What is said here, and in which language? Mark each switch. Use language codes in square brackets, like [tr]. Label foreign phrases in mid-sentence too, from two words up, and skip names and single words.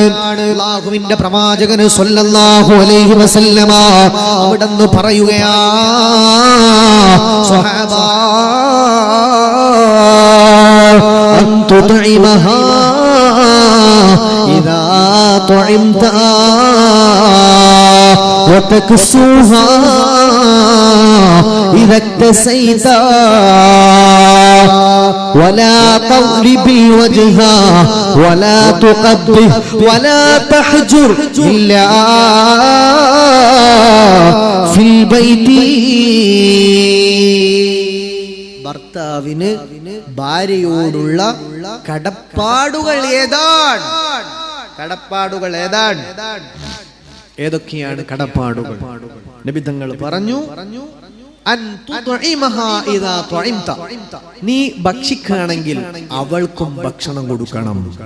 [ml] അല്ലാഹുവിന്റെ പ്രവാചകൻ [ar] صلى الله عليه وسلم [ml] അവിടുന്ന് പറയുകയാ, സ്വഹാബാ, [ar] أن تطعمها إذا طعمت وتكسوها إذا اكتسيت ولا تضرب وجهها ولا تقبح ولا تحجر إلا في البيت. [ml] ഭർത്താവിന് ഭാര്യയോടുള്ള കടപ്പാടുകൾ ഏതാണ്? കടപ്പാടുകൾ ഏതാണ്? ഏതൊക്കെയാണ് കടപ്പാടുകൾ? നബി തങ്ങൾ പറഞ്ഞു, നീ ഭക്ഷിക്കുകയാണെങ്കിൽ അവൾക്കും ഭക്ഷണം കൊടുക്കണം.